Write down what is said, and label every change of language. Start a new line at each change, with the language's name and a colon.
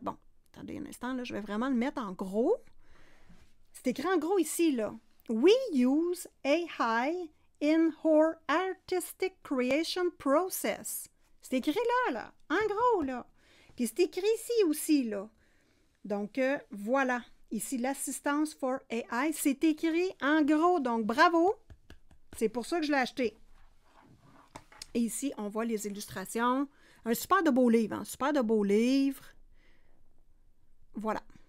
French: Bon, attendez un instant, là, je vais vraiment le mettre en gros. C'est écrit en gros ici, là.
English: We use AI in our artistic creation process.
French: C'est écrit là, en gros, là. Puis c'est écrit ici aussi, là. Donc, voilà. Ici, l'assistance
English: for AI,
French: c'est écrit en gros. Donc, bravo. C'est pour ça que je l'ai acheté. Et ici, on voit les illustrations. Un super de beau livre, hein? Super de beau livre. Voilà.